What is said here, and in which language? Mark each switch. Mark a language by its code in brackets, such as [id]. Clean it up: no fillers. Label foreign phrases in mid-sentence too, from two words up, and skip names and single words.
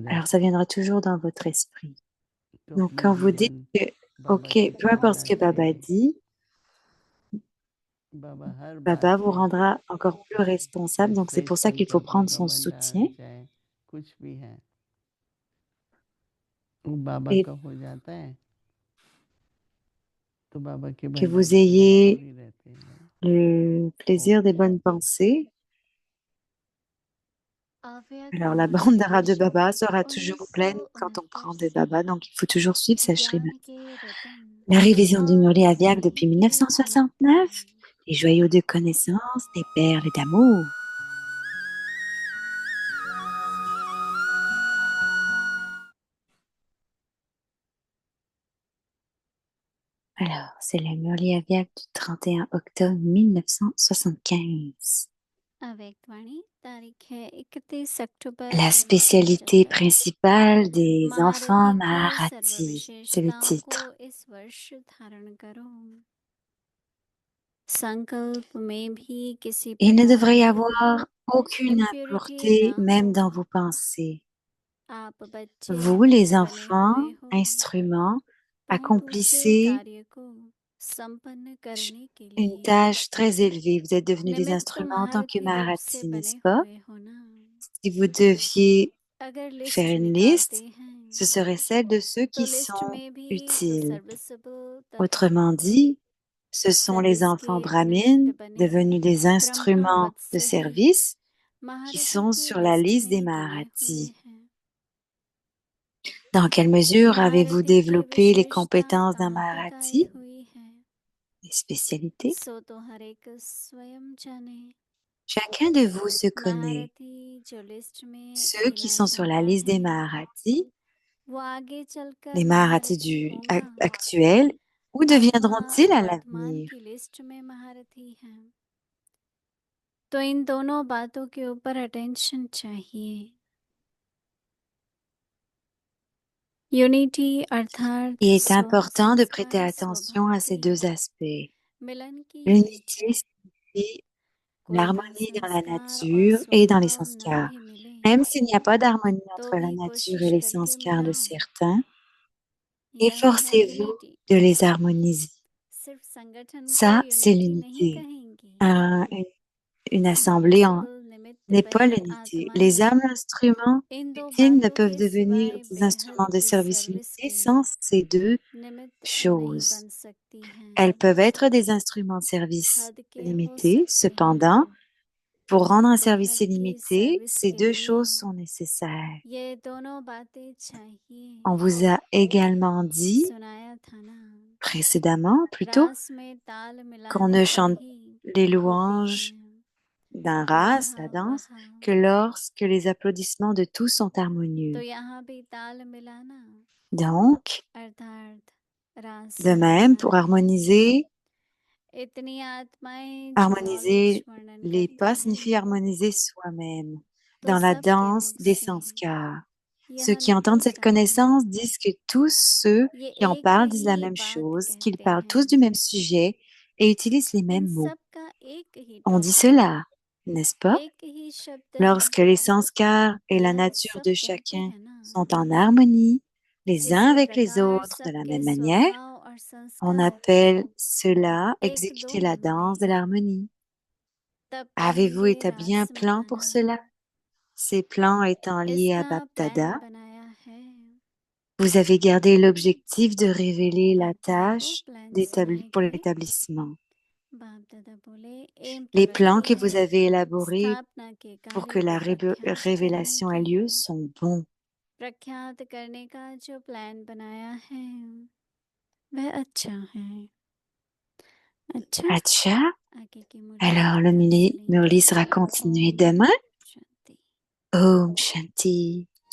[fr] alors [hi] जाती [fr] ça [hi] है। [fr] viendra toujours dans votre esprit. [hi] तो [fr] Donc [hi] अपने [fr] quand vous dites [hi] जीवन [fr] que, [hi] बाबा [fr] OK, [hi] की [fr] peu [hi] तरह [fr] importe ce que Baba [hi] जिए। [fr] dit, [hi] बाबा हर बात [fr] Baba vous [hi] में [fr] rendra encore plus responsable. Donc c'est [hi] कैसे [fr] pour ça qu'il faut [hi] संकल्प [fr] prendre son [hi] घमंड आ [fr] soutien [hi] जाए, कुछ भी है, वो बाबा [fr] et [hi] का हो जाता है, तो बाबा के [fr] que vous [hi] भंडारे से भरपूर [fr] ayez [hi] ही रहते हैं भाई। [fr] le plaisir des bonnes pensées. Alors la bande d'Ara de Baba sera toujours pleine quand on prend des Baba, donc il faut toujours suivre sa Shrimat. [hi] ज्ञान के रतन [fr] La révision du [hi] और [fr] Murli Aviak [hi] समय [fr] depuis [hi] के [fr] 1969, [hi] अनुग्रह [fr] les joyaux de connaissances, des perles d'amour. Alors, c'est le Murli Aviak du 31 octobre 1975. [hi] अव्यक्तवाणी तारीख है 31 अक्टूबर [fr] La spécialité [hi] 1975। [fr] principale des enfants [hi] महारथी की सर्व [fr] Maharati, c'est le [hi] विशेषताओं को [fr] titre. [hi] इस वर्ष धारण करो। संकल्प में भी किसी [fr] Il ne [hi] प्रकार [fr] devrait y [hi] की [fr] avoir aucune [hi] इम्प्योरिटी न [fr] impureté, [hi] हो। [fr] même dans vos pensées. [hi] आप बच्चे [fr] Vous, les [hi] बने [fr] enfants, [hi] हुए हो, [fr] instruments, [hi] बहुत से [fr] accomplissez [hi] कार्य को संपन्न करने के [fr] une [hi] लिए [fr] tâche très élevée. Vous êtes devenus des [hi] निमित्त [fr] instruments en tant que [hi] महारथी रूप से [fr] Maharati, [hi] बने [fr] n'est-ce pas? [hi] हुए हो ना। [fr] Si vous deviez [hi] अगर [fr] faire [hi] लिस्ट [fr] une [hi] निकालते [fr] liste, ce [hi] हैं [fr] serait celle de ceux [hi] तो [fr] qui [hi] लिस्ट [fr] sont [hi] में भी तो [fr] utiles. [hi] सर्विसेबल तथा [fr] Autrement dit, ce sont les [hi] सर्विस के [fr] enfants [hi] निमित्त [fr] brahmines [hi] बने [fr] devenus des instruments [hi] ब्रह्मवत [fr] de [hi] से ही [fr] service qui [hi] महारथी [fr] sont [hi] की [fr] sur la [hi] लिस्ट [fr] liste des [hi] में गिने हुए [fr] Maharatis. [hi] हैं। [fr] Dans quelle mesure avez-vous [hi] महारथी की [fr] développé les [hi] विशेषता [fr] compétences d'un [hi] कहाँ पे गाई [fr] Maharati, [hi] हुई है, [fr] les spécialités? [hi] सो तो हर एक स्वयं जाने। [fr] Chacun de vous se connaît. [hi] महारथी जो लिस्ट में [fr] Ceux qui [hi] गिना [fr] sont sur la [hi] जाता [fr] liste des [hi] है [fr] Maharatis, [hi] वो आगे चलकर [fr] les Maharatis [hi] महारथी होगा [fr] actuels, où [hi] अथवा [fr] deviendront-ils à [hi] वर्तमान [fr] l'avenir? [hi] की लिस्ट में महारथी हैं। तो इन दोनों बातों के ऊपर अटेंशन चाहिए। यूनिटी अर्थात [fr] Il est [hi] स्व [fr] important de prêter [hi] संस्कारी [fr] attention [hi] स्वभाव [fr] à [hi] के [fr] ces deux aspects. [hi] मिलन की [fr] L'unité [hi] इच्छा। [fr] signifie [hi] कोई भी [fr] l'harmonie dans la [hi] संस्कार और [fr] nature et dans les [hi] स्वभाव न [fr] sanskars. [hi] भी मिले [fr] Même s'il n'y a pas d'harmonie [hi] तो [fr] entre la [hi] भी [fr] nature et [hi] कोशिश [fr] les [hi] करके [fr] sanskars de [hi] मिलाओ। [fr] certains, [hi] यही है [fr] efforcez-vous [hi] यूनिटी। [fr] de les harmoniser. [hi] सिर्फ संगठन को [fr] Ça, c'est [hi] यूनिटी नहीं [fr] l'unité. [hi] कहेंगे। [fr] Une assemblée [hi] सर्विसेबल निमित्त [fr] n'est pas [hi] बने [fr] l'unité. Les [hi] आत्माएं [fr] âmes instruments [hi] इन दो [fr] utiles ne [hi] बातों [fr] peuvent [hi] के [fr] devenir [hi] सिवाय [fr] des [hi] बेहद [fr] instruments de [hi] की [fr] service [hi] सर्विस [fr] limités [hi] के [fr] sans ces deux [hi] निमित्त नहीं [fr] choses. [hi] बन सकती [fr] Elles [hi] हैं। [fr] peuvent être des instruments de service [hi] हद के हो [fr] limités, [hi] सकते [fr] cependant, [hi] हैं [fr] pour rendre un [hi] परंतु [fr] service [hi] हद की [fr] illimité, [hi] सर्विस [fr] ces [hi] के [fr] deux [hi] लिए [fr] choses sont nécessaires. [hi] ये दोनों बातें चाहिए। [fr] On vous a également dit [hi] सुनाया था ना, [fr] précédemment, plutôt, [hi] रास में ताल [fr] qu'on [hi] मिलाने [fr] ne [hi] पर [fr] chante [hi] ही [fr] les [hi] होती [fr] louanges [hi] है [fr] d'un race, [hi] वह [fr] la danse, [hi] वह। [fr] que lorsque les applaudissements de tous sont [hi] तो [fr] harmonieux. [hi] यहाँ भी ताल मिलाना [fr] Donc, [hi] अर्थात रास [fr] de même, [hi] मिलाना [fr] pour [hi] है। इतनी आत्माएं जो नॉलेज [fr] harmoniser [hi] वर्णन [fr] les [hi] करती [fr] pas [hi] हैं [fr] signifie harmoniser soi-même [hi] तो [fr] dans la [hi] सबके [fr] danse [hi] मुख [fr] des [hi] से [fr] sanskars. Ceux [hi] यह [fr] qui entendent cette [hi] निकलता है [fr] connaissance disent que tous ceux [hi] ये [fr] qui en [hi] एक [fr] parlent disent la [hi] ही [fr] même [hi] बात [fr] chose, qu'ils [hi] कहते [fr] parlent [hi] हैं। [fr] tous du même sujet et utilisent les [hi] इन [fr] mêmes mots. [hi] सब का एक ही [fr] On dit [hi] टॉपिक है, [fr] cela, n'est-ce pas? [hi] एक ही शब्द है। [fr] Lorsque les sanskars et la [hi] यह [fr] nature [hi] सब [fr] de [hi] कहते [fr] chacun [hi] हैं ना, [fr] sont en harmonie, les uns [hi] इसी [fr] avec les [hi] प्रकार [fr] autres de la [hi] सबके [fr] même manière, [hi] स्वभाव और [fr] on [hi] संस्कार [fr] appelle cela [hi] एक दो [fr] exécuter la [hi] में [fr] danse de [hi] मिलेंगे [fr] l'harmonie. [hi] तब [fr] Avez-vous [hi] कहेंगे [fr] établi un [hi] रास [fr] plan pour [hi] मिलाना। [fr] cela? Ces plans étant liés à [hi] इसका प्लान [fr] Baptada, [hi] बनाया है। [fr] vous avez gardé l'objectif de révéler la [hi] बाप दादा को [fr] tâche [hi] प्लान्स बनाए [fr] pour [hi] गए। [fr] l'établissement. [hi] बाप दादा बोले एम तो [fr] Les [hi] रखी [fr] plans que [hi] है, [fr] vous avez élaborés [hi] स्थापना के [fr] pour [hi] कार्य [fr] que la [hi] को प्रख्यात करने [fr] révélation ait [hi] की। [fr] lieu sont bons. [hi] प्रख्यात करने का जो प्लान बनाया है वह अच्छा है। अच्छा, Acha, आगे की मुरली [fr] alors le [hi] कल सुनेंगे। [fr] Murli sera continué [hi] ओम [fr] demain. [hi] शांति। ओम शांति.